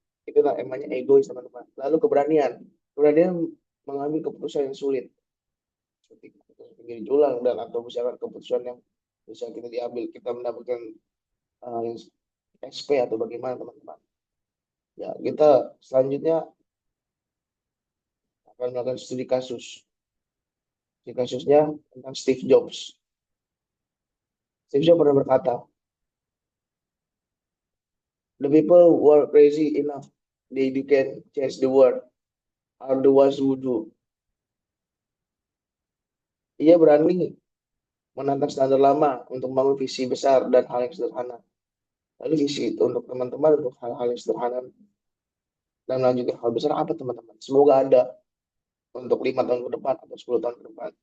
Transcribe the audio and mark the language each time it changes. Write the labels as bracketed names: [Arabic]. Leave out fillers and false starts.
[Indonesian] Itu namanya egois, teman-teman. Lalu keberanian. Keberanian mengambil keputusan yang sulit seperti keputusan pinggir julang dan atau misalkan keputusan yang bisa kita diambil kita mendapatkan yang SP atau bagaimana, teman-teman. Ya, kita selanjutnya akan melakukan studi kasus. Studi kasusnya tentang Steve Jobs. [English] Steve Jobs [Indonesian] pernah berkata, [English] the people who are crazy enough they can change the world are the ones who do. [Indonesian] Ia berani menantang standar lama untuk membangun visi besar dan hal yang sederhana. Lalu visi itu untuk teman-teman untuk hal-hal yang sederhana dan melanjutkan hal besar apa, teman-teman? Semoga ada untuk 5 tahun ke depan atau 10 tahun ke depan.